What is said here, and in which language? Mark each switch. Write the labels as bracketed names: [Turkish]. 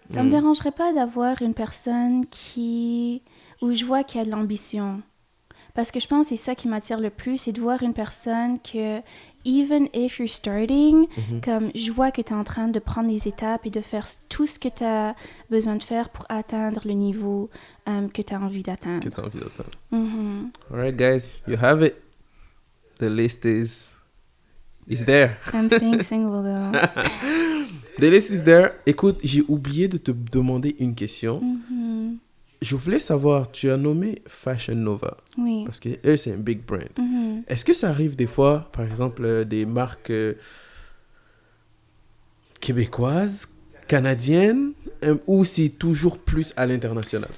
[French] Ça me dérangerait pas d'avoir une personne où je vois qu'il y a de l'ambition. Parce que je pense que c'est ça qui m'attire le plus, c'est de voir une personne que, [English] even if you're starting, [French] comme je vois que tu es en train de prendre les étapes et de faire tout ce que tu as besoin de faire pour atteindre le niveau que tu as envie d'atteindre. [English] Alright, guys, you have it. The list is there. I'm staying single, though. The list is there. [French] Écoute, j'ai oublié de te demander une question. Je voulais savoir, tu as nommé Fashion Nova. Oui. Parce que eux, c'est un big brand. Est-ce que ça arrive des fois, par exemple, des marques québécoises, canadiennes, ou c'est toujours plus à l'international?